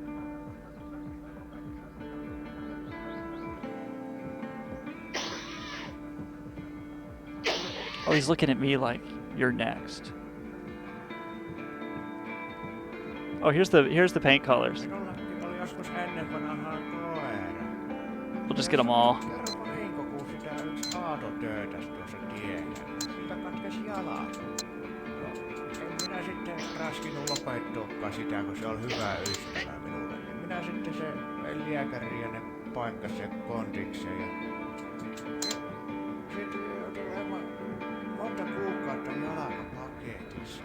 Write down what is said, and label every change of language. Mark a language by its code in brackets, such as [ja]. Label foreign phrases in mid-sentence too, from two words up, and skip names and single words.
[en] Oh, he's looking at me like, you're next. Oh, here's the paint colors. We'll just get them all. [fi] Minä sitten raskinut lopettuakaan sitä, kun se oli hyvä ystävä minulle. Minä sitten se lääkäri ja ne paikkasi sen kondikseen. Ja sitten joutui olemaan monta kuukautta jalkapaketissa.